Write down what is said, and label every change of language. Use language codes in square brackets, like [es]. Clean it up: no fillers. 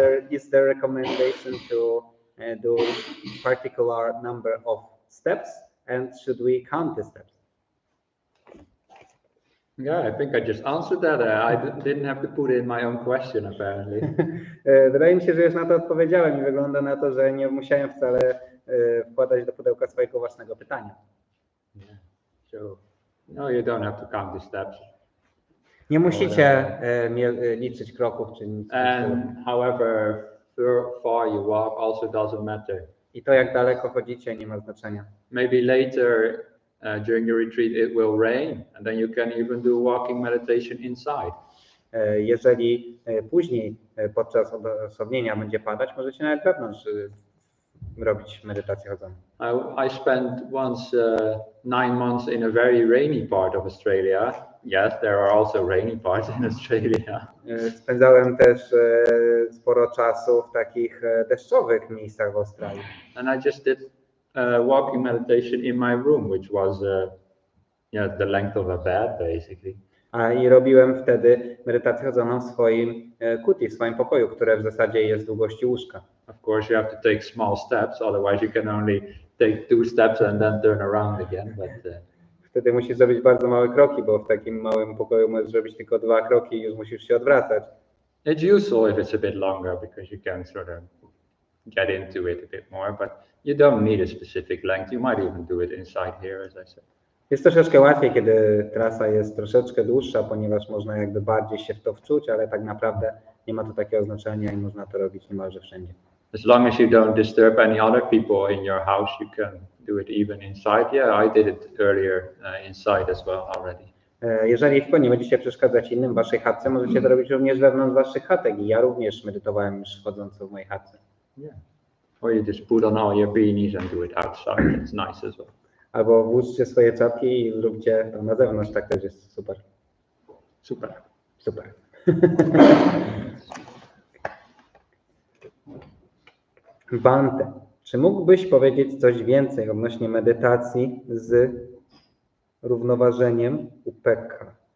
[en] Is there a recommendation to do particular number of steps, and should we count the steps? Yeah, I think I just answered that. I didn't have to put in my own question, apparently. [pl] Wydaje mi się, że już na to odpowiedziałem i wygląda na to, że nie musiałem wcale wkładać do pudełka swojego własnego pytania. [en] Yeah. So, no, you don't have to count the steps. [pl] Nie musicie liczyć kroków czy nic. [en] And however far you walk also doesn't matter. [pl] I to jak daleko chodzicie nie ma znaczenia. [en] Maybe later during your retreat it will rain and then you can even do walking meditation inside. [pl] Jeżeli później podczas odosobnienia będzie padać, możecie nawet wewnątrz robić medytację chodzoną. [en] I spent once 9 months in a very rainy part of Australia. Yes, there are also rainy parts in Australia. [pl] Spędzałem też sporo czasu w takich deszczowych miejscach w Australii. [en] And I just did walking meditation in my room, which was the length of a bed, basically. [pl] I robiłem wtedy medytację chodzoną w swoim kuti, w swoim pokoju, które w zasadzie jest długości łóżka. [en] Of course, you have to take small steps, otherwise you can only take 2 steps and then turn around again. But [pl] wtedy musisz zrobić bardzo małe kroki, bo w takim małym pokoju możesz zrobić tylko 2 kroki i już musisz się odwracać. [en] It's useful if it's a bit longer because you can sort of get into it a bit more, but you don't need a specific length. You might even do it inside here, as I said. [pl] Jest troszeczkę łatwiej, kiedy trasa jest troszeczkę dłuższa, ponieważ można jakby bardziej się w to wczuć, ale tak naprawdę nie ma to takiego znaczenia i można to robić niemalże wszędzie. [en] As long as you don't disturb any other people in your house, you can do it even inside. Yeah, I did it earlier inside as well already. [pl] Jeżeli tylko nie będziecie przeszkadzać innym w waszej chatce, możecie to robić również wewnątrz waszych chatek i ja również medytowałem już chodząc w mojej chatce. [en] Yeah. Or you just put on all your beanies and do it outside. It's nice as well. [pl] Albo włóżcie swoje czapki i zróbcie to na zewnątrz, tak też jest super. Super. Super. Bhante, czy mógłbyś powiedzieć coś więcej odnośnie medytacji z równoważeniem upekka?